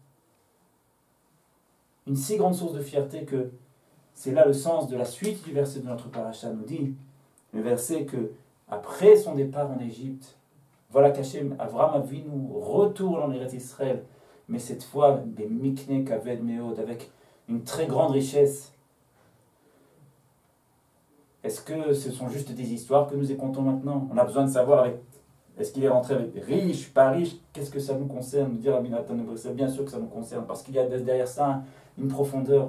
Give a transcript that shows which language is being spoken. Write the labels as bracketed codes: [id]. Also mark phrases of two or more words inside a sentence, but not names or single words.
[fr] une si grande source de fierté que c'est là le sens de la suite du verset de notre paracha nous dit, le verset que après son départ en Égypte, voilà qu'Hachem, Avraham Avinu retourne en Eretz Israël, mais cette fois, des [he] מקנה כבד מאד, [fr] avec une très grande richesse. Est-ce que ce sont juste des histoires que nous écoutons maintenant? On a besoin de savoir avec Est-ce qu'il est rentré avec riche, pas riche? Qu'est-ce que ça nous concerne? Nous dire Rabbi Nathan Nebuchadnezzar, bien sûr que ça nous concerne, parce qu'il y a derrière ça une profondeur.